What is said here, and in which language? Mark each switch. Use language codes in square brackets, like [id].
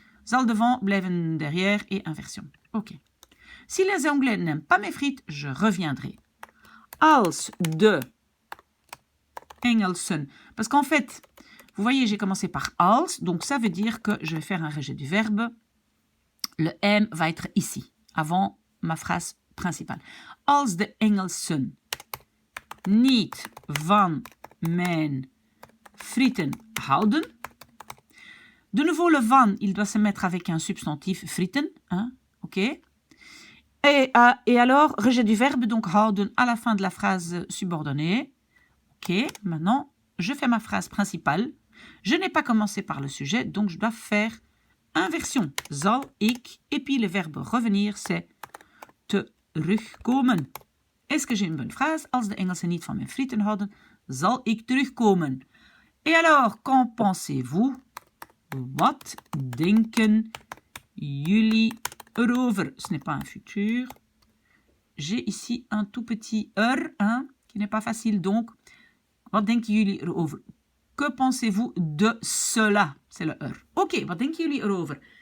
[fr] Zal devant, blijven derrière et inversion. Ok. Si les Anglais n'aiment pas mes frites, je reviendrai. [nl] Als de Engelsen. [fr] Parce qu'en fait, vous voyez, j'ai commencé par als, donc ça veut dire que je vais faire un rejet du verbe. Le M va être ici, avant ma phrase principale. [nl] Als de Engelsen niet van mijn frieten houden. [fr] De nouveau, le van, il doit se mettre avec un substantif frieten. Hein, ok. Et alors, rejet du verbe, donc houden à la fin de la phrase subordonnée. Ok, maintenant, je fais ma phrase principale. Je n'ai pas commencé par le sujet, donc je dois faire inversion. Zal ik, et puis le verbe revenir, c'est terugkomen. Est-ce que j'ai une bonne phrase? [nl] Als de Engelsen niet van mijn frieten houden, zal ik terugkomen. [fr] Et alors, qu'en pensez-vous? Wat denken jullie erover? Ce n'est pas un futur. J'ai ici un tout petit hein, qui n'est pas facile, donc, wat denken jullie erover? Que pensez-vous de cela? C'est le Ok, wat denken jullie erover?